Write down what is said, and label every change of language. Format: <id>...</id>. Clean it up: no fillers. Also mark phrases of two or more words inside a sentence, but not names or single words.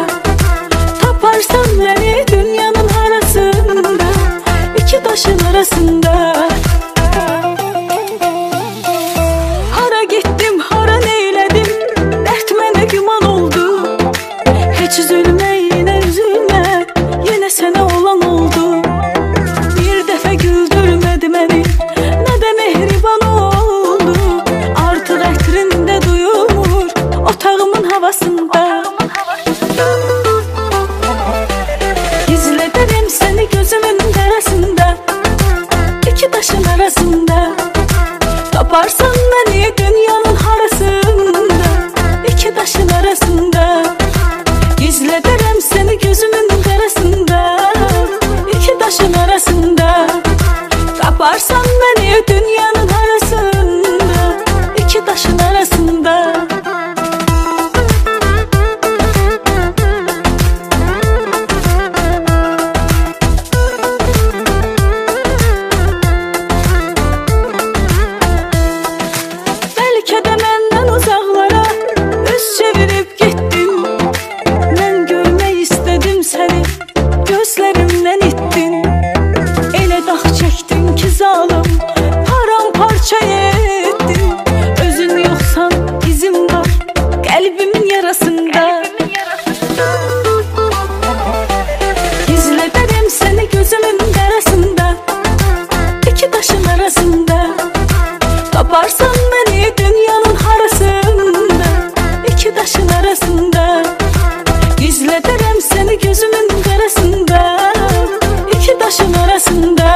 <tr>Taparsan beni dünyanın harasında, iki taşın arasında. Hara gittim, hara neyledim, dert mənə güman oldu. Heç üzülme yine üzülme, yine sana olan oldu.</tr> <az>Bir dəfə güldürmədi məni, nə də mehriban oldu. Artıq ətrində duyulmur otağımın havasında. Gizlədirəm səni gözümün arasında, iki taşın arasında.</az> <tr>Taparsan beni dünyanın harasında, iki taşın arasında.</tr> <az>Gizlədirəm seni gözümün arasında, iki taşın arasında.</az> <tr>Taparsan beni dünyanın arasında, iki taşın arasında.</tr> <az>Bəlkə də məndən uzaqlara üz çevirib getdim. Mən görmək istədim səni, gözlərimdən itdin. Elə dağ çəkdin ki zalım, paramparça etdin. Özün yoxsan izim var qəlbimin yarasında. Gizlədirəm səni gözümün arasında, iki taşın arasında.</az> <tr>Taparsan beni dünyanın harasında, iki taşın arasında.</tr> <az>Gizlədirəm seni gözümün arasında, iki taşın arasında.</az>